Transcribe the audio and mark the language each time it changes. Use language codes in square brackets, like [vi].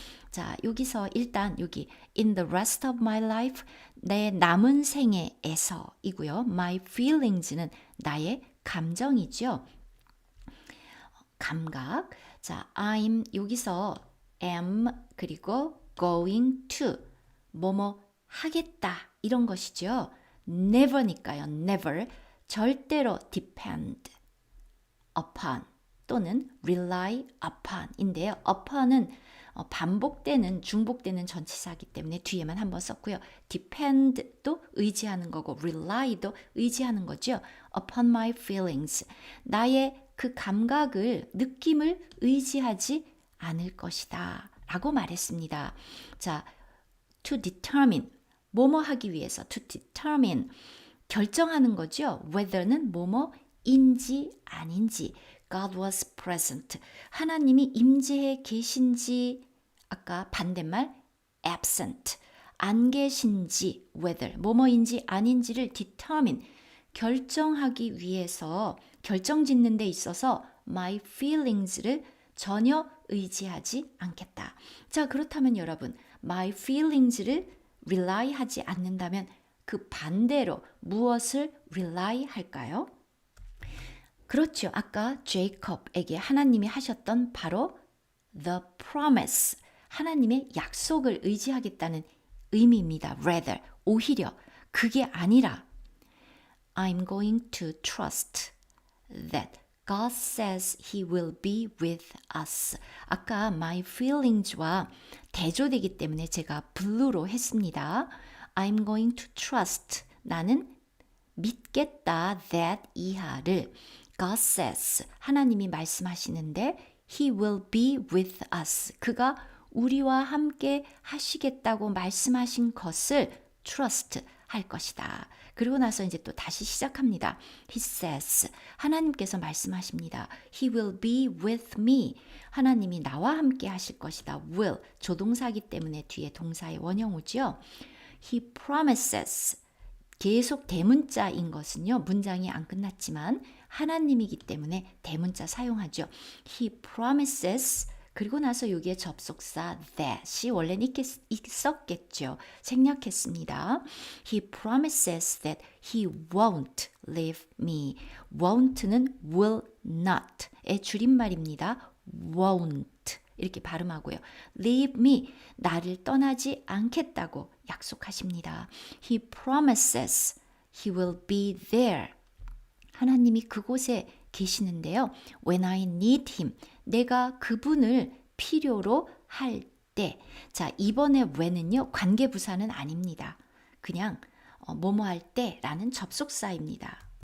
[ko] 자, 여기서 일단 여기 [en] in the rest of my life [ko] 내 남은 생애에서이고요. My feelings는 나의 감정이죠. 감각. 자, I'm 여기서 am 그리고 [en] going to [ko] 뭐뭐 하겠다 이런 것이죠. never니까요. never 절대로 [en] depend upon [ko] 또는 [en] rely upon [ko] 인데요. upon은 반복되는 중복되는 전치사이기 때문에 뒤에만 한번 썼고요. depend도 의지하는 거고 rely도 의지하는 거죠. [en] upon my feelings [ko] 나의 그 감각을 느낌을 의지하지 않을 것이다 라고 말했습니다. 자, [en] to determine [ko] 뭐뭐 하기 위해서 to determine 결정하는 거죠. whether는 뭐뭐인지 아닌지 [en] God was present. [ko] 하나님이 임재해 계신지 아까 반대말 absent. 안 계신지 whether 뭐뭐인지 아닌지를 determine 결정하기 위해서 결정짓는 데 있어서 my feelings를 전혀 의지하지 않겠다. 자, 그렇다면 여러분 [en] my feelings [ko] 를 rely 하지 않는다면 그 반대로 무엇을 rely 할까요? 그렇죠. 아까 제이콥에게 하나님이 하셨던 바로 [en] the promise, [ko] 하나님의 약속을 의지하겠다는 의미입니다. rather, 오히려 그게 아니라 [en] I'm going to trust that God says He will be with us. [ko] 아까 my feelings와 대조되기 때문에 제가 blue로 했습니다. [en] I'm going to trust. [ko] 나는 믿겠다 that 이하를 [en] God says [ko] 하나님이 말씀하시는데 [en] He will be with us. [ko] 그가 우리와 함께 하시겠다고 말씀하신 것을 trust 할 것이다. 그리고 나서 이제 또 다시 시작합니다. [en] He says [ko] 하나님께서 말씀하십니다. [en] He will be with me. [ko] 하나님이 나와 함께 하실 것이다. will 조동사기 때문에 뒤에 동사의 원형우죠. [en] He promises [ko] 계속 대문자인 것은요. 문장이 안 끝났지만 하나님이기 때문에 대문자 사용하죠. [en] He promises [ko] 그리고 나서 여기에 접속사 that이 원래는 있었겠죠. 생략했습니다. [en] He promises that he won't leave me. [ko] won't는 will not의 줄임말입니다. won't 이렇게 발음하고요. [en] leave me [ko] 나를 떠나지 않겠다고 약속하십니다. [en] He promises he will be there. [ko] 하나님이 그곳에 계시는데요. [en] When I need him. [ko] 내가 그분을 필요로 할 때. 자, 이번에 when은요. 관계부사는 아닙니다. 그냥 뭐뭐 할 때라는 접속사입니다.